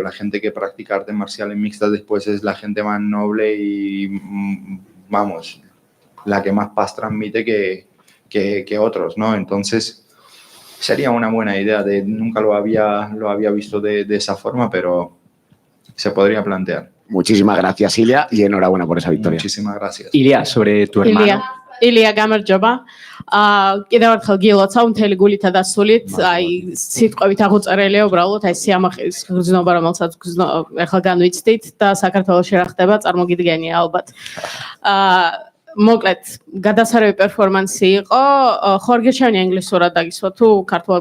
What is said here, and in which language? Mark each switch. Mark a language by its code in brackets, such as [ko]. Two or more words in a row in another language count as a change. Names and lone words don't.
[es] La gente que practica artes marciales mixtas después es la gente más noble y, vamos, la que más paz transmite que otros, ¿no? Entonces, sería una buena idea. Nunca lo había visto de esa forma, pero se podría plantear. Muchísimas gracias, Ilia, y enhorabuena por esa victoria. Muchísimas gracias. Ilia, sobre tu hermano. [ka] Ilia გამარჯობა. კიდევ ერთხელ გილოცავ მთელი გულითა და სულით, აი სიტყვებით აღუწერელია უბრალოდ აი სიამაყის გრძნობა, რომელსაც ახლა განვიცდით და საქართველოში რა ხდება, წარმოგიდგენია ალბათ. მოკლედ გადასარევი პერფორმანსი იყო. ხორგეჩანი ინგლისურად დაგისვა თუ ქართულად